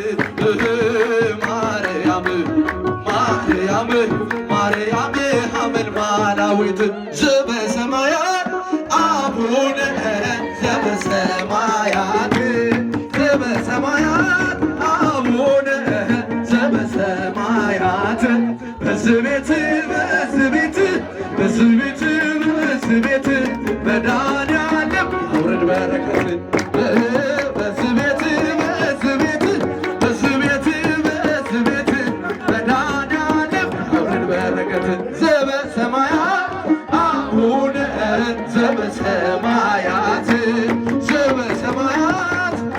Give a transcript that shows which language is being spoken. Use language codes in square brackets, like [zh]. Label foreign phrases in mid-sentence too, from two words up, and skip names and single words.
[gez] ማርያም ማርያም ማርያም ሐመልማላዊት ዘበሰማያት አቡነ ዘበሰማያት ዘበሰማያት አቡነ [am] ዘበሰማያት በዚህ ቤት በዚህ ቤት በዚህ ቤት በዚህ ቤት መድኃኒዓለም አውረድ በረከት በዚህ ቤት በዚህ ቤት በዚህ ቤት በዚህ ቤት መድኃኒዓለም አውረድ በረከት [gez] ዘበሰማያት አቡነ ዘበሰማያት ዘበሰማያት